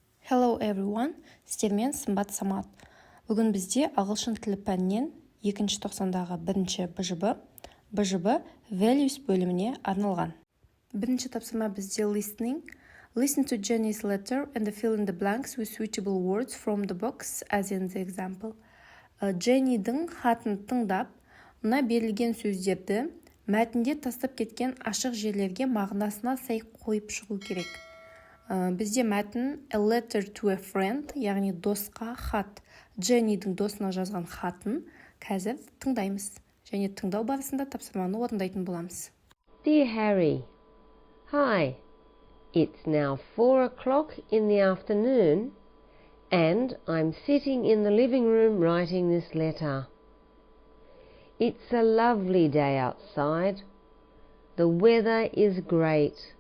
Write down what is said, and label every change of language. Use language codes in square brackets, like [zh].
[en] Hello everyone, [kk] сіздермен сымбат самат. Бүгін бізде ағылшын тілі пәнінен 2-ші тоқсандағы 1-ші БЖБ values бөліміне арналған. Бірінші тапсырма бізде listening. [en] Listen to Jenny's letter and fill in the blanks with suitable words from the box as in the example. [kk] Jenny'дің хатын тыңдап, мына берілген сөздерді мәтінде тастап кеткен ашық жерлерге мағынасына сай қойып шығу керек. Бізде мәтін [en] a letter to a friend, [kk] яғни досқа хат. Jenny'дің досына жазған хатын қазір тыңдаймыз. Және тыңдау барысында тапсырманы орындайтын боламыз. [en] Dear Harry, hi, it's now 4 o'clock in the afternoon and I'm sitting in the living room writing this letter. It's a lovely day outside. The weather is great.